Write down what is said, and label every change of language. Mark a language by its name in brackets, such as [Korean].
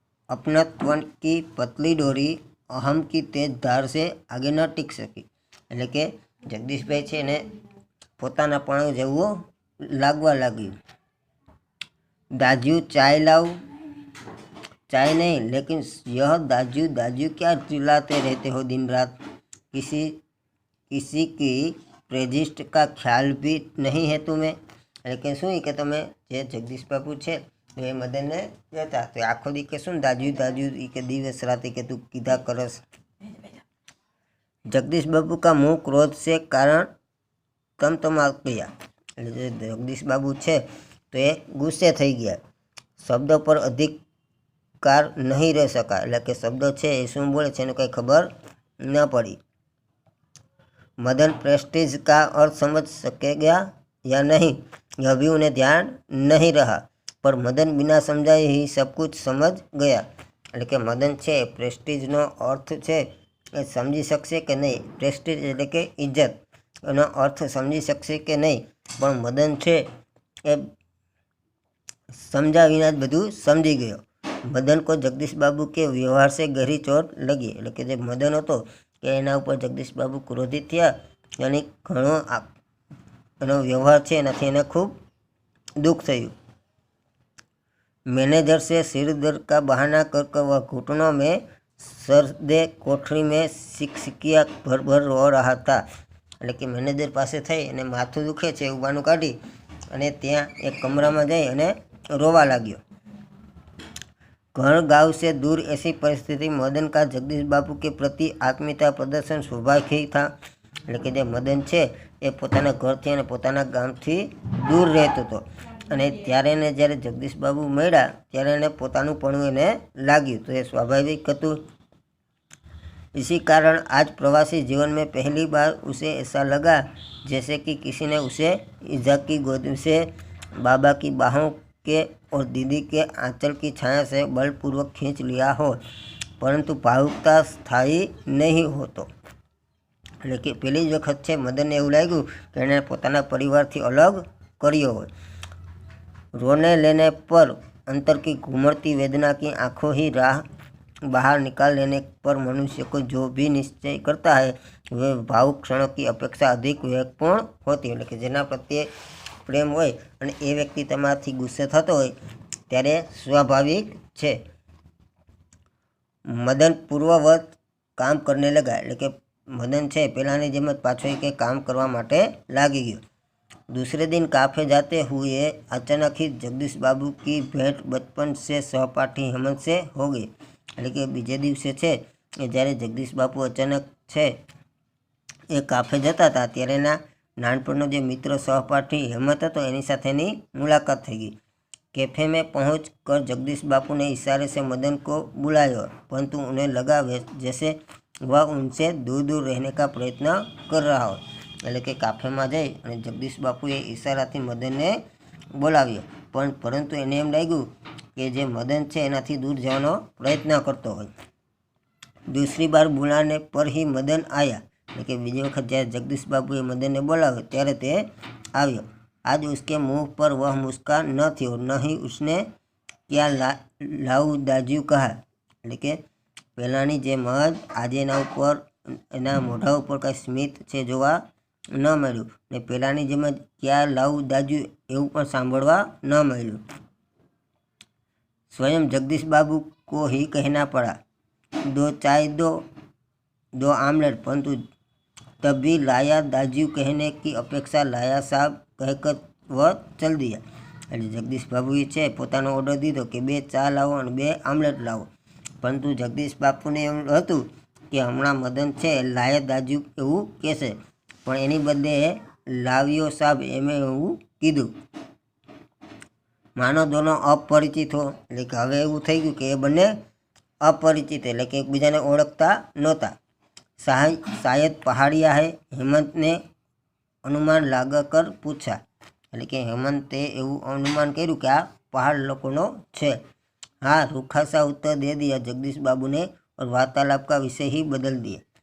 [Hindi] अपनत्व की पतली डोरी अहम की तेज धार से आगे न टिक सकी। [Gujarati] એટલે કે જગદીશભાઈ છે એને પોતાનાપણું જેવું લાગવા લાગ્યું। [Hindi] दाजू चाय लाओ। चाय नहीं, लेकिन यह दाजू दाजू क्या चिल्लाते रहते हो दिन रात। किसी की प्रेजिस्ट का ख्याल भी नहीं है तुम्हें। [Gujarati] એટલે કે શું કે તમે જે જગદીશ બાપુ છે એ મદનને કહેતા તો આખો દી કે શું દાજુ દાજુ કે દિવસ રાતે કે તું કીધા કરસ। [Hindi] जगदीश बाबू का मुंह क्रोध से कारण तमतमा गया। [Gujarati] એટલે જે જગદીશ બાબુ છે તો એ ગુસ્સે થઈ ગયા। શબ્દ પર અધિકાર નહીં રહી શકા એટલે કે શબ્દ છે એ શું બોલે છે એનું કંઈ ખબર ન પડી। [Hindi] मदन प्रेस्टीज का अर्थ समझ सकेगा या नहीं यह भी उन्हें ध्यान नहीं रहा, पर मदन बिना समझाए ही सब कुछ समझ गया। [Gujarati] એટલે કે મદન છે પ્રેસ્ટીજનો અર્થ છે એ સમજી શકશે કે નહીં। પ્રેસ્ટીજ એટલે કે ઇજ્જત, એનો અર્થ સમજી શકશે કે નહીં, પણ મદન છે એ समझा विना ज बधुं समझी गयो। [Hindi] मदन को जगदीश बाबू के व्यवहार से गहरी चोट लगी। [Gujarati] એટલે કે જે મદન હતો કે એના ઉપર જગદીશ બાબુ ક્રોધિત થયા અને ઘણો એનો વ્યવહાર છે એનાથી એને ખૂબ दुख થયું। [Hindi] मैनेजर से सिर दर्द का बहाना कर वह घुटनों में सरदे कोठरी में सिकसिकिया भर भर रो रहा था। [Gujarati] એટલે કે મેનેજર પાસે થઈ અને માથું દુખે છે એવું બહાનું કાઢી અને ત્યાં એક કમરામાં જઈ અને રોવા लाग्यो। [Hindi] घर गांव से दूर ऐसी परिस्थिति मदन का जगदीश बाबू के प्रति आत्मीयता प्रदर्शन स्वाभाविक ही था। [Gujarati] એટલે કે જે મદન છે એ પોતાના ઘરથી અને પોતાના ગામથી દૂર રહેતો હતો અને ત્યારે એને જ્યારે જગદીશ બાબુ મળ્યા ત્યારે એને પોતાનું પણ એને લાગ્યું, તો એ સ્વાભાવિક હતું। [Hindi] इसी कारण आज प्रवासी जीवन में पहली बार उसे ऐसा लगा जैसे कि किसी ने उसे ईजा की गोद से, बाबा की बाहों के और दीदी के आंचल की छाया से बलपूर्वक खींच लिया हो, परंतु भावुकता स्थायी नहीं हो। [Gujarati] तो એટલે કે પહેલી જ વખત છે મદનને એવું લાગ્યું કે એણે પોતાના પરિવારથી અલગ કર્યો હોય। [Hindi] रोने लेने पर अंतर की घूमती वेदना की आंखों ही राह बाहर निकाल लेने पर मनुष्य को जो भी निश्चय करता है वे भावुक क्षणों की अपेक्षा अधिक विवेकपूर्ण होती है। [Gujarati] એટલે કે જેના પ્રત્યે પ્રેમ હોય અને એ વ્યક્તિ તમારાથી ગુસ્સે થતો હોય ત્યારે સ્વાભાવિક છે। [Hindi] મદન પૂર્વવત કામ કરને લગા। [Gujarati] એટલે કે મદન છે પહેલાંની જેમ જ પાછો એક કામ કરવા માટે લાગી ગયો। [Hindi] दूसरे दिन काफे जाते हुए अचानक ही जगदीश बाबू की भेंट बचपन से सहपाठी हेमंत से हो गई। [Gujarati] એટલે કે બીજે દિવસે છે એ જ્યારે જગદીશ બાપુ અચાનક છે એ કાફે જતા હતા ત્યારે એના નાનપણનો જે મિત્ર સહપાઠી હેમંત હતો એની સાથેની મુલાકાત થઈ ગઈ। [Hindi] कैफे में पहुँच कर जगदीश बापू ने इशारे से मदन को बुलाया, परंतु उन्हें लगा जैसे वह उनसे दूर दूर रहने का प्रयत्न कर रहा हो। [Gujarati] એટલે કે કાફેમાં જઈ અને જગદીશ બાપુએ ઈશારાથી મદનને બોલાવ્યો, પણ પરંતુ એને એમ લાગ્યું કે જે મદન છે એનાથી દૂર જવાનો પ્રયત્ન કરતો હોય। [Hindi] दूसरी बार बुलाने पर ही मदन आया। [Gujarati] એટલે કે બીજી વખત જ્યારે જગદીશ બાબુએ મદનને બોલાવ્યો ત્યારે તે આવ્યો। [Hindi] आज उसके मुंह पर वह मुस्कान न थी और न ही उसने क्या लाऊ दाजू कहा। [Gujarati] એટલે કે પહેલાંની જેમ જ આજે એના ઉપર એના મોઢા ઉપર કાંઈ સ્મિત છે જોવા ન મળ્યું ને પહેલાંની જેમ જ ક્યાં લાવું દાજુ એવું પણ સાંભળવા ન મળ્યું। [Hindi] स्वयं जगदीश बाबू को ही कहना पड़ा, 2 चाय दो आमलेट, परंतु तभी लाया दाजू कहने की अपेक्षा लाया साहब कहकर वह चल दिया। [Gujarati] એટલે જગદીશ બાબુએ છે પોતાનો ઓર્ડર દીધો કે 2 ચા લાવો અને 2 આમલેટ લાવો, પરંતુ જગદીશ બાપુને એમ હતું કે હમણાં મદન છે લાયા દાજુ એવું કહેશે, પણ એની બદલે લાવ્યો સાહેબ એમ એવું કીધું। [Hindi] માનો દોનો અપરિચિત હો। [Gujarati] એટલે કે હવે એવું થઈ ગયું કે એ બંને અપરિચિત એટલે કે એકબીજાને ઓળખતા નહોતા। [Hindi] શાયદ પહાડિયા હે, હેમંત ने अनुमान लागा कर पूछा। [Gujarati] એટલે કે હેમંતે એવું અનુમાન કર્યું કે આ પહાડ લોકોનો છે। [Hindi] हाँ, रूखा सा उत्तर दे दिया जगदीश बाबू ने और वार्तालाप का विषय ही बदल दिया।